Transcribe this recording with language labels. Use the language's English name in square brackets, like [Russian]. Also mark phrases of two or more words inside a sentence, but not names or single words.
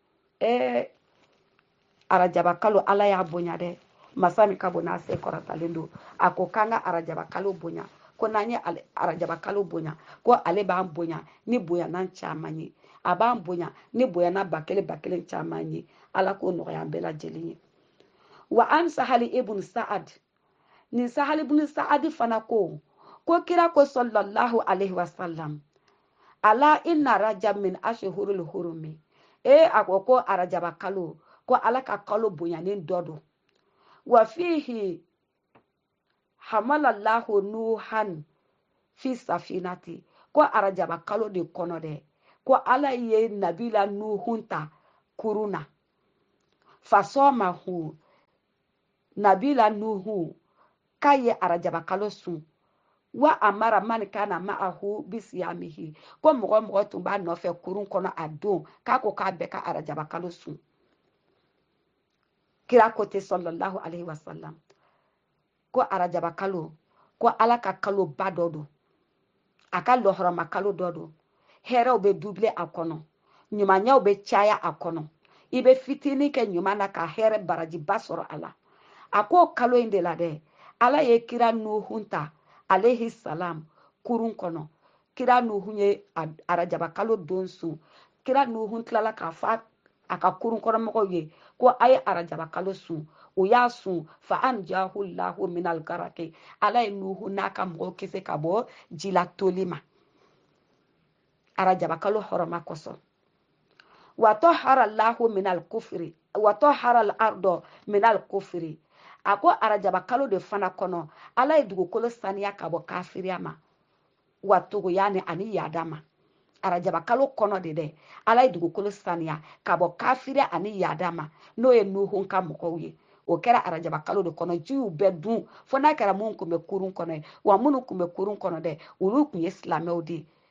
[Bambara] arajaba kalo ala y'a bonya dɛ masa min ka bon n'a se kɔrɔtalen don a ko k'an ka arajaba kalo bonya ko n'an ye arajaba kalo bonya ko ale b'an bonya ni bonyanan caman ye a b'an bonya ni bonyana ba kelen caman ye ala k'o nɔgɔya an bɛɛ lajɛlen ye wa an sahali ibn sa'ad nin sahali ibn sa'ad fana ko kira ko [Arabic] صلى الله عليه وسلم ألا إن رجب من أشهر الحرم [Bambara] a ko arajaba kalo ko ala ka kalo bonyanen dɔ don [Arabic] وفيه حمل الله نوحا في السفينة [Bambara] ko arajaba kalo de kɔnɔ dɛ ko ala ye nabila nuhun ta kuruna fasomahu nabila nuhu k'a ye arajaba kalo sun [Arabic] وأمر من كان معه بصيامه [Bambara] ko mɔgɔ tun b'a nɔfɛ kurun kɔnɔ a don k'a ko k'a bɛɛ ka arajaba kalo sun kira ko te [Arabic] صلى الله عليه وسلم [Bambara] ko arajaba kalo ko ala ka kalo ba dɔ don a ka lɔhɔrɔma kalo dɔ don hɛrɛw bɛ double a kɔnɔ ɲumanyaw bɛ caya a kɔnɔ i bɛ fitinin kɛ ɲuman na ka hɛrɛ baraji ba sɔrɔ a la ako kalo in de la dɛ ala ye kira nuhun ta [Arabic] عليه السلام [Bambara] kurun kɔnɔ kira nuhun ye arajaba kalo don sun kira nuhun tilala k'a fɔ a ka kurun kɔnɔmɔgɔw ye ko a ye arajaba kalo sun u y'a sun [Arabic] فأنجاه الله من الغرق [Bambara] ala ye nuhu n'a ka mɔgɔw kisi ka bɔ jila toli ma arajaba kalo hɔrɔma kosɔn [Arabic] وطهر الله من الكفر وطهر الأرض من الكفر [Bambara] a ko arajaba kalo de fana kɔnɔ ala ye dugukolo saniya ka bɔ kafiriya ma wa togoya ni ani yada ma arajaba kalo kɔnɔ de dɛ ala ye dugukolo saniya ka bɔ kafiriya ani yada ma n'o ye nuhun ka mɔgɔw ye o kɛra arajaba kalo de kɔnɔ jiw bɛɛ dun fo n'a kɛra mun tun bɛ kurun kɔnɔ ye wa minnu tun bɛ kurun kɔnɔ dɛ olu tun ye silamɛw de